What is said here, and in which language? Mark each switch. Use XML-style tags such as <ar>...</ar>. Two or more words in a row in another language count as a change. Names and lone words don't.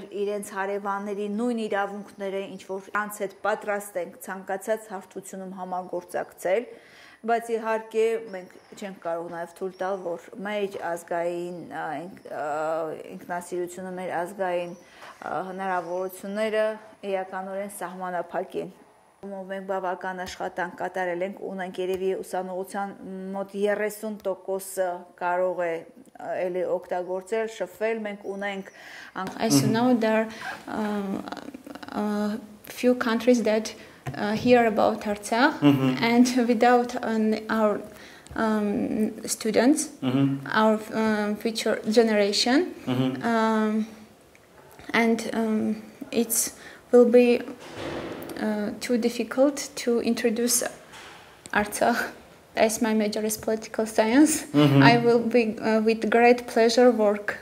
<hy>իրենց հարևանների նույն իրավունքները, ինչ որ նրանց հետ պատրաստ ենք ցանկացած հարթությունում համագործակցել, բայց իհարկե մենք չենք կարող նաև թույլ տալ, որ մեր ազգային ինքնասիրությունը, մեր ազգային հնարավորությունները էականորեն սահմանափակեն։ Մենք բավական աշխատանք կատարել ենք, ունենք երևի ուսանողության մոտ 30%-ը կարող է էլի օգտագործել, շփվել, մենք ունենք</hy> <en>As you know, there are few countries that hear about Artsakh, and without our students, our future generation, and it will be too difficult to introduce Artsakh as my major is political science, I will be with great pleasure work.</en>